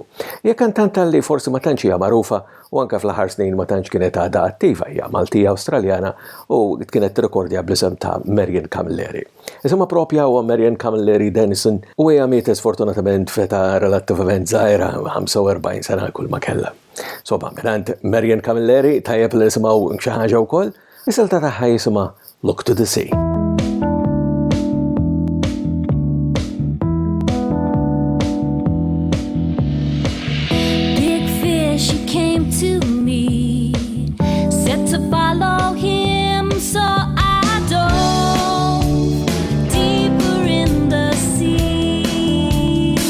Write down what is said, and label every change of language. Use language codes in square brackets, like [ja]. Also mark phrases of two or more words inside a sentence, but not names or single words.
[mt] Hija kantanta li forsi ma tantx hija magħrufa u anke fl-aħħar snin ma tantx kienet għadha attiva hija Maltija Awstraljana u kienet tirrekordja bl-isem ta' Marian Camilleri. Isimha proprja huwa Marian Camilleri Dennison u hija mietet sfortunatament f'età relattivament żgħira 45 sena kull ma kellha. Soba minant Marian Camilleri tajjeb li nisimgħu xi ħaġa wkoll, is-silta tagħha jisimha Look to the Sea. [en] Big fish, he came to me, said to follow him, so I dove deeper in the sea